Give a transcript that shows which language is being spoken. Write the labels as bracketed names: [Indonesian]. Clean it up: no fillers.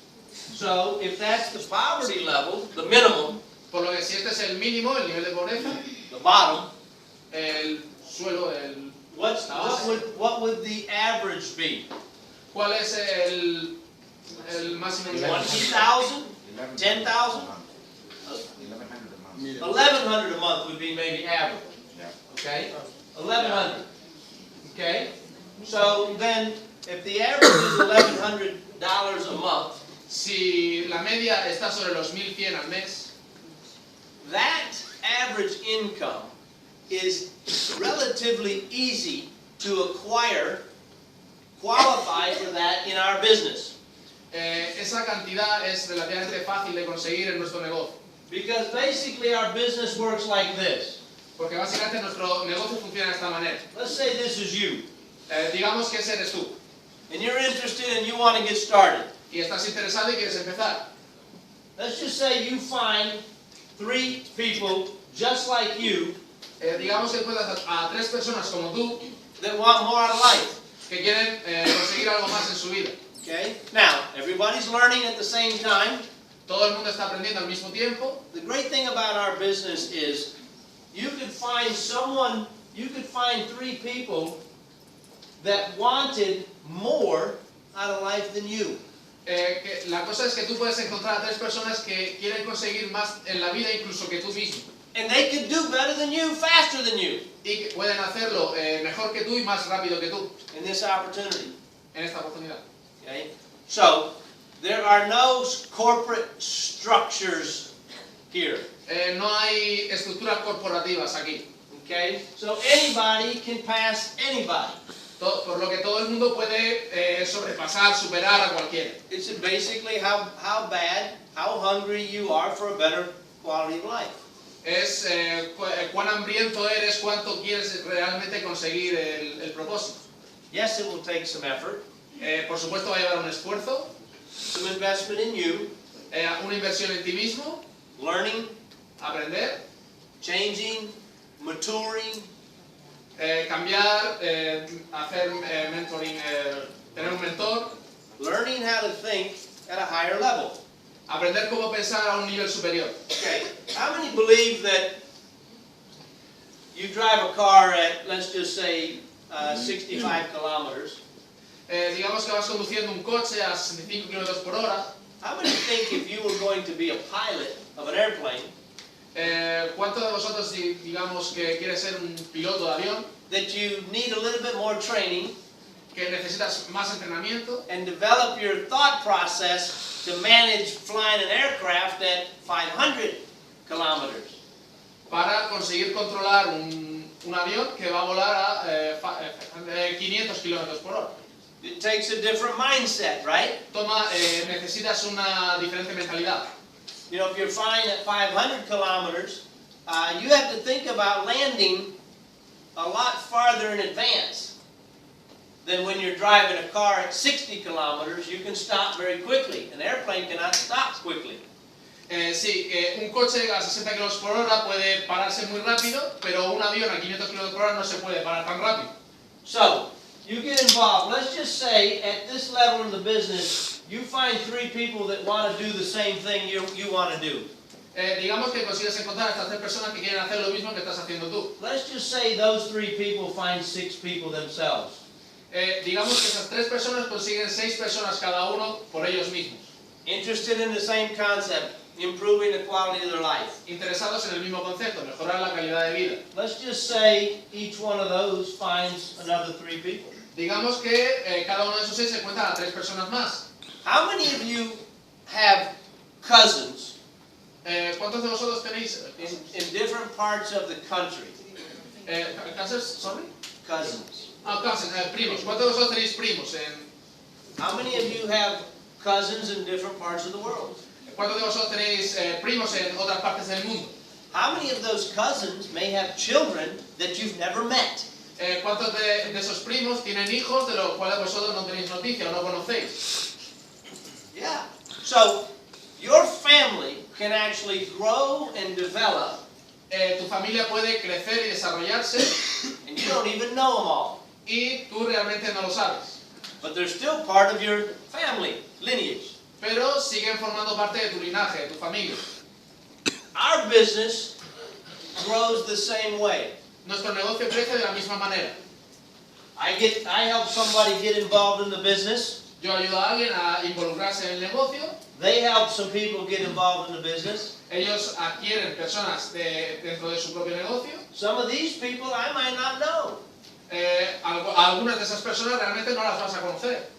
[English] So if that's the poverty level, the minimum, [Spanish] Por lo que si este es el mínimo, el nivel de pobreza, [English] the bottom, [Spanish] el suelo, [English] what would the average be? [Spanish] ¿cuál es el máximo nivel? [English] 20,000? 10,000? 1,100 a month. 1,100 a month would be maybe average. Yeah. Okay? 1,100. Okay? So then, if the average is $1,100 a month, [Spanish] Si la media está sobre los 1.100 al mes, [English] that average income is relatively easy to acquire, qualify for that in our business. [Spanish] esa cantidad es relativamente fácil de conseguir en nuestro negocio. [English] Because basically our business works like this. [Spanish] Porque básicamente nuestro negocio funciona de esta manera. [English] Let's say this is you, [Spanish] Digamos que ese eres tú [English] and you're interested and you want to get started. [Spanish] y estás interesado y quieres empezar. [English] Let's just say you find 3 people just like you [Spanish] Digamos que encuentras a 3 personas como tú [English] that want more out of life. [Spanish] que quieren conseguir algo más en su vida. [English] Okay? Now, everybody's learning at the same time. [Spanish] Todo el mundo está aprendiendo al mismo tiempo. [English] The great thing about our business is you could find 3 people that wanted more out of life than you. [Spanish] La cosa es que tú puedes encontrar a 3 personas que quieren conseguir más en la vida incluso que tú mismo. [English] And they could do better than you, faster than you [Spanish] Y que pueden hacerlo mejor que tú y más rápido que tú [English] in this opportunity. [Spanish] en esta oportunidad. [English] Okay? So, there are no corporate structures here. [Spanish] No hay estructuras corporativas aquí. [English] Okay? So anybody can pass anybody. [Spanish] Por lo que todo el mundo puede sobrepasar, superar a cualquiera. [English] It's basically how hungry you are for a better quality of life. [Spanish] Es cuán hambriento eres, cuánto quieres realmente conseguir el propósito. [English] Yes, it will take some effort, [Spanish] Por supuesto va a llevar un esfuerzo, [English] some investment in you, [Spanish] una inversión en ti mismo, [English] learning, [Spanish] aprender, [English] changing, maturing, [Spanish] cambiar, hacer mentoring, tener un mentor, [English] learning how to think at a higher level. [Spanish] aprender cómo pensar a un nivel superior. [English] Okay, how many believe that you drive a car at, let's just say, 65 kilometers? [Spanish] Digamos que vas conduciendo un coche a 65 km por hora. [English] How many think if you were going to be a pilot of an airplane, [Spanish] ¿Cuántos de vosotros, digamos, que quieres ser un piloto de avión, [English] that you need a little bit more training [Spanish] que necesitas más entrenamiento [English] and develop your thought process to manage flying an aircraft at 500 kilometers? [Spanish] para conseguir controlar un avión que va a volar a 500 km por hora? [English] It takes a different mindset, right? [Spanish] Necesitas una diferente mentalidad. [English] You know, if you're flying at 500 kilometers, you have to think about landing a lot farther in advance than when you're driving a car at 60 kilometers. You can stop very quickly. An airplane cannot stop quickly. [Spanish] Sí, un coche a 60 km por hora puede pararse muy rápido, pero un avión a 500 km por hora no se puede parar tan rápido. [English] So, you get involved. Let's just say at this level in the business, you find 3 people that want to do the same thing you want to do. [Spanish] Digamos que consigues encontrar a estas 3 personas que quieren hacer lo mismo que estás haciendo tú. [English] Let's just say those 3 people find 6 people themselves. [Spanish] Digamos que esas 3 personas consiguen 6 personas cada uno por ellos mismos. [English] Interested in the same concept, improving the quality of their life. [Spanish] Interesados en el mismo concepto, mejorar la calidad de vida. [English] Let's just say each one of those finds another 3 people. [Spanish] Digamos que cada uno de esos 6 se encuentra a 3 personas más. [English] How many of you have cousins [Spanish] ¿Cuántos de vosotros tenéis [English] in different parts of the country? cousins? Sorry? Cousins. [Spanish] Cousins, primos. ¿Cuántos de vosotros tenéis primos? [English] How many of you have cousins in different parts of the world? [Spanish] ¿Cuántos de vosotros tenéis primos en otras partes del mundo? [English] How many of those cousins may have children that you've never met? [Spanish] ¿Cuántos de esos primos tienen hijos de los cuales vosotros no tenéis noticia o no conocéis? [English] Yeah. So, your family can actually grow and develop, [Spanish] Tu familia puede crecer y desarrollarse [English] and you don't even know them all. [Spanish] y tú realmente no lo sabes. [English] But they're still part of your family lineage. [Spanish] Pero siguen formando parte de tu linaje, de tu familia. [English] Our business grows the same way. [Spanish] Nuestro negocio crece de la misma manera. [English] I help somebody get involved in the business, [Spanish] Yo ayudo a alguien a involucrarse en el negocio [English] They help some people get involved in the business. [Spanish] Ellos adquieren personas dentro de su propio negocio. [English] Some of these people I might not know. [Spanish] Algunas de esas personas realmente no las vas a conocer.